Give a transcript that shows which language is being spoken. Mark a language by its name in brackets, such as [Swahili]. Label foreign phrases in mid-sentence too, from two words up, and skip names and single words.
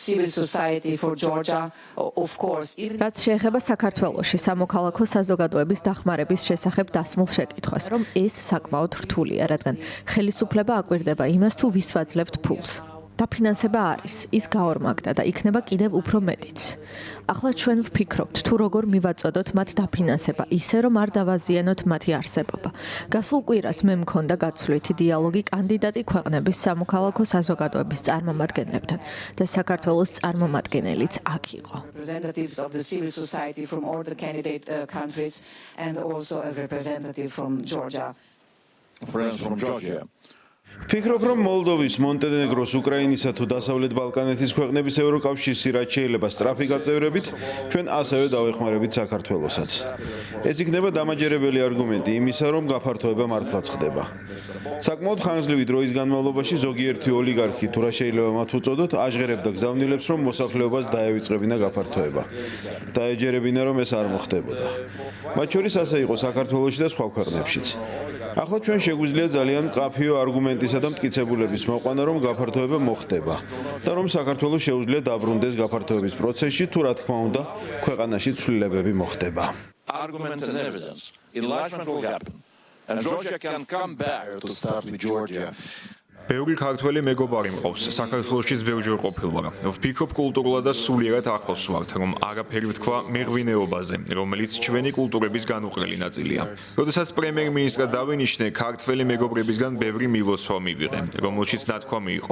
[English] civil society for Georgia, of course. [Georgian] რაც შეეხება საქართველოში სამოქალაქო საზოგადოების დახმარების შესახებ დასმულ შეკითხვას, რომ ეს საკმაოდ რთულია, რადგან ხელისუფლება აკვირდება იმას, თუ ვის ვაძლევთ ფულს. დაფინანსება არის, ის გაორმაგდა და იქნება კიდევ უფრო მეტიც. ახლა ჩვენ ვფიქრობთ, თუ როგორ მივაწოდოთ მათ დაფინანსება, ისე რომ არ დავაზიანოთ მათი არსებობა. გასულ კვირას მე მქონდა გაცვლითი დიალოგი კანდიდატი ქვეყნების სამოქალაქო საზოგადოების წარმომადგენლებთან და საქართველოს წარმომადგენელიც აქ იყო. [English] Representatives of the civil society from all the candidate countries and also a representative from Georgia. Friends from Georgia. [Georgian] ვფიქრობ, რომ მოლდოვის, მონტენეგროს, უკრაინისა თუ დასავლეთ ბალკანეთის ქვეყნების ევროკავშირში რაც შეიძლება სწრაფი გაწევრებით, ჩვენ ასევე დავეხმარებით საქართველოსაც. ეს იქნება დამაჯერებელი არგუმენტი იმისა, რომ გაფართოება მართლაც ხდება. საკმაოდ ხანგრძლივი დროის განმავლობაში ზოგიერთი ოლიგარქი თუ რა შეიძლება მათ უწოდოთ, აჟღერებდა გზავნილებს, რომ მოსახლეობას დაევიწყებინა გაფართოება. დაეჯერებინა, რომ ეს არ მოხდებოდა. მათ შორის ასე იყო საქართველოში და სხვა ქვეყნებშიც. ახლა ჩვენ შეგვიძლია ძალიან მკაფიო არგუმენტისა და მტკიცებულების მოყვანა, რომ გაფართოება მოხდება და რომ საქართველოს შეუძლია დაბრუნდეს გაფართოების პროცესში, თუ რა თქმა უნდა, ქვეყანაში ცვლილებები მოხდება. [English] Argument and evidence. Enlargement will happen. And Georgia can come back to start with Georgia. [Georgian] ბევრი ქართველი მეგობარი მყავს, საქართველოშიც ბევრჯერ ყოფილვარ. ვფიქრობ კულტურულად და სულიერად ახლოს ვართ, რომ არაფერი ვთქვა მეღვინეობაზე, რომელიც ჩვენი კულტურების განუყრელი ნაწილია. როდესაც პრემიერ-მინისტრად დავინიშნე, ქართველი მეგობრებისგან ბევრი მილოცვა მივიღე, რომელშიც ნათქვამი იყო.